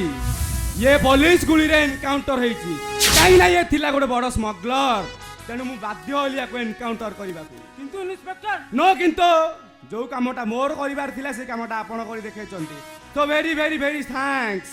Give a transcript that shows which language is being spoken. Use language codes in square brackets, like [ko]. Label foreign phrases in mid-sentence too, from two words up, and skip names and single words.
[or] ଏ ପୁଲିସ ଗୁଳି ରେ ଏନକାଉଣ୍ଟର ହେଇଛି। କହିଁ ନା ଏ ଥିଲା ଗୋଟେ ବଡ଼ ସ୍ମଗଲର। ତେଣୁ ମୁଁ ବାଧ୍ୟ ହେଲି ଏହାକୁ ଏନକାଉଣ୍ଟର କରିବା କୁ। କିନ୍ତୁ ଇନ୍ସପେକ୍ଟର ନୋ କିନ୍ତୁ ଯେଉଁ କାମଟା ମୋର କରିବାର ଥିଲା ସେ କାମଟା ଆପଣ କରି ଦେଖାଇଛନ୍ତି। [en] तो very very very thanks.